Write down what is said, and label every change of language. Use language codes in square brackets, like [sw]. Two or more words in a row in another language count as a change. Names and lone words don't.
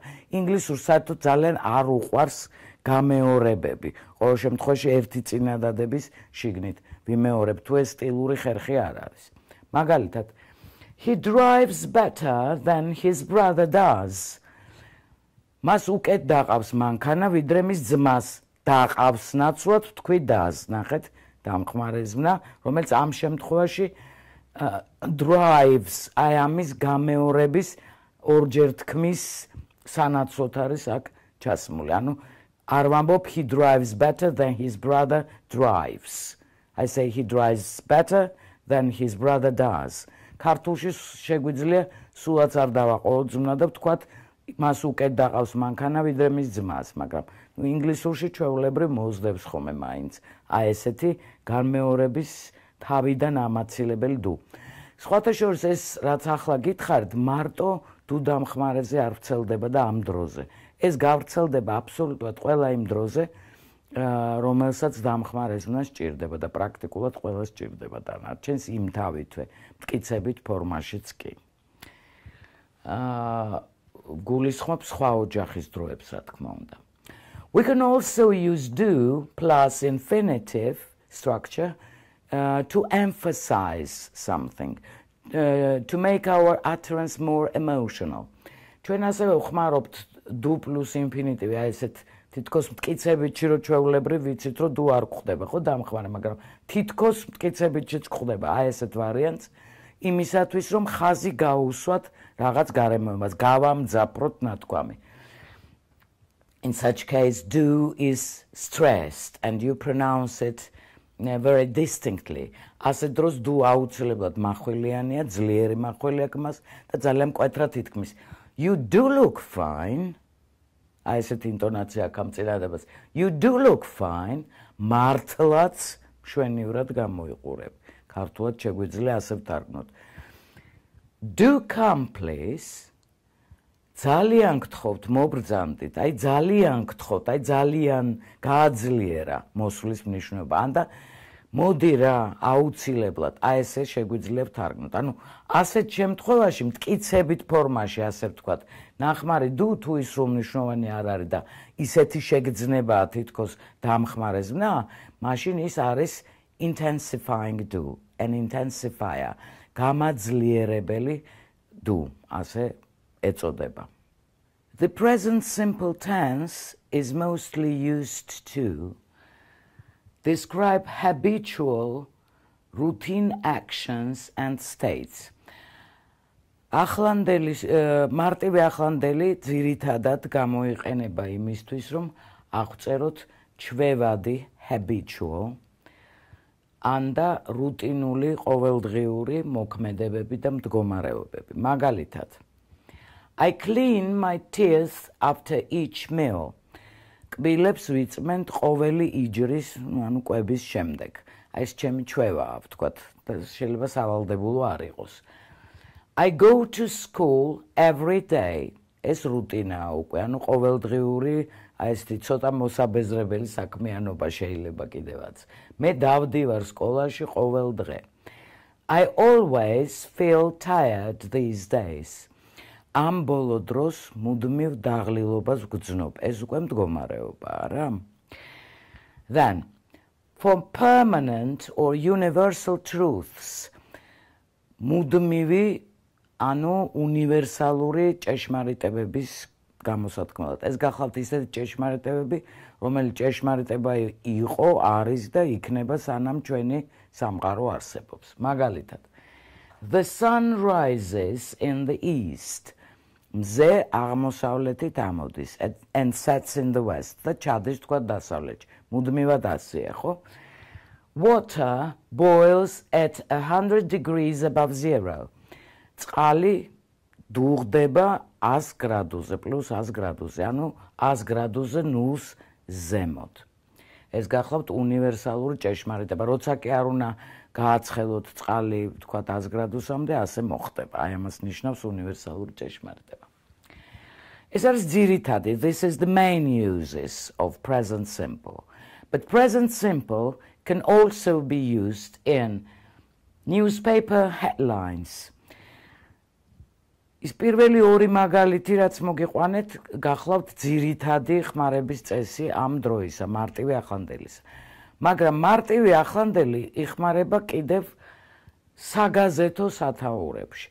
[ka] ინგლისურ საერთოდ ძალიან არ უყვარს გამეორებები. ყოველ შემთხვევაში ერთი წინადადების შიგნით ვიმეორებ, თუ ეს სტილური ხერხი არ არის. მაგალითად, [en] he drives better than his brother does. [ka] მას უკეთ დაყავს მანქანა, ვიდრე მის ძმას დაყავს ნაცვლად თქვი does. ნახეთ, დამხმარე ზმნა, რომელიც ამ შემთხვევაში drives აი ამის გამეორების ორჯერ თქმის სანაცვლოდ არის აქ ჩასმული. ანუ არ ვამბობ [en] he drives better than his brother drives. I say he drives better than his brother does. [ka] ქართულში შეგვიძლია სულაც არ დავაყოლოთ ზმნა და ვთქვათ მას უკეთ დაყავს მანქანა ვიდრე მის ძმას, მაგრამ ინგლისურში ჩვეულებრივ მოუძდებს ხოლმე მაინც აი ესეთი განმეორების თავიდან ამაცილებელი დუ. სხვათა შორის ეს რაც ახლა გითხარით, მარტო დუ დამხმარეზე არ ვრცელდება და ამ დროზე. ეს გავრცელდება აბსოლუტურად ყველა იმ დროზე, რომელსაც დამხმარე ზმნა სჭირდება და პრაქტიკულად ყველა სჭირდება დანარჩენს იმ თავითვე მტკიცებით ფორმაშიც კი. გულისხმობ სხვა ოჯახის დროებს, რა თქმა უნდა. [en] We can also use do plus infinitive structure to emphasize something, to make our utterance more emotional. [ka] ჩვენ ასევე ვხმარობთ [en] do plus infinitive, [ka] აი ესეთ თითქოს მტკიცებითში რო ჩვეულებრივ ვიცით რომ do არ გვხდება, ხო დამხმარე, მაგრამ თითქოს მტკიცებითშიც გვხდება აი ესეთ ვარიანტს იმისათვის რომ ხაზი გაუსვათ რაღაც გარემოებას, გავამძაფროთ ნათქვამი. [en] In such case, do is stressed and you pronounce it very distinctly. [ka] Ასეთ დროს do აუცილებლად მახვილიანია, ძლიერი მახვილი აქვს მას და ძალიან მკვეთრად ითქმის. [en] You do look fine. [ka] აი ესეთ ინტონაცია აქვს ამ წინადადებას. [en] You do look fine. [ka] მართლაც მშვენივრად გამოიყურებ. ქართულად შეგვიძლია ასე ვთარგმნოთ. [en] Do come please. [ka] ძალიან გთხოვთ, მობრძანდით, აი ძალიან გთხოვთ, აი ძალიან გააძლიერა მოსვლის მნიშვნელობა. ანდა მოდი რა, აუცილებლად, აი ესე შეგვიძლია ვთარგმნოთ. ანუ ასეთ შემთხვევაში მტკიცებით ფორმაში ასე ვთქვათ, ნახმარი do თუ ის რომ მნიშვნელოვანი არ არის და ისეთი შეგრძნებაა თითქოს დამხმარე ზმნა, მაშინ ის არის [en] intensifying do, an intensifier, [ka] გამაძლიერებელი do, ასე ეწოდება. [en] The present simple tense is mostly used to describe habitual routine actions and states. [ka] ახლანდელი მარტივი ახლანდელი ძირითადად გამოიყენება იმისთვის, რომ აღწეროთ ჩვევადი habitual ანდა რუტინული ყოველდღიური მოქმედებები და მდგომარეობები. მაგალითად, [en] I clean my teeth after each meal. [ka] კბილებს ვიწმენთ ყოველი იჯრის, ანუ კვების შემდეგ. აი ეს ჩემი ჩვევაა, ვთქვათ, შეიძლება სავალდებულო არ იყოს. [en] I go to school every day. [ka] ეს რუტინაა უკვე, ანუ ყოველდღიური, აი ესეთი ცოტა მოსაბეზრებელი საქმიანობა შეიძლება კიდევაც. მე დავდივარ სკოლაში ყოველ დღე. [en] I always feel tired these days. [ka] ამ ბოლო დროს მუდმივ დაღლილობას ვგრძნობ. ეს უკვე მდგომარეობაა რა. [en] Then, for permanent or universal truths, [ka] მუდმივი, ანუ უნივერსალური ჭეშმარიტებების გამოსათქმელად. ეს გახლავთ ისეთი ჭეშმარიტებები, რომელიც ჭეშმარიტება იყო, არის და იქნება სანამ ჩვენი სამყარო არსებობს. მაგალითად, [en] the sun rises in the east. [ka] მზე აღმოსავლეთით ამოდის [en] and sets in the west. [ka] და ჩადის თქვა დასავლეთში. მუდმივად ასეა, ხო? [en] Water boils at 100 degrees above zero. [ka] წყალი დუღდება 100 გრადუსზე, პლუს 100 გრადუსზე, ანუ 100 გრადუსზე ნულს ზემოთ. ეს გახლავთ უნივერსალური ჭეშმარიტება. როცა კი არ უნდა გააცხელოთ წყალი, თქვათ 100 გრადუსამდე, ასე მოხდება. აი ამას ნიშნავს უნივერსალური ჭეშმარიტება. ეს არის ძირითადი. [en] This is the main uses of present simple. But present simple can also be used in newspaper headlines. [ka] ის პირველი ორი მაგალითი, რაც მოგიყვანეთ, გახლავთ ძირითადი ხმარების წესი ამ დროისა, მარტივი ახლანდელისა. მაგრამ მარტივი ახლანდელი იხმარება კიდევ საგაზეთო სათაურებში.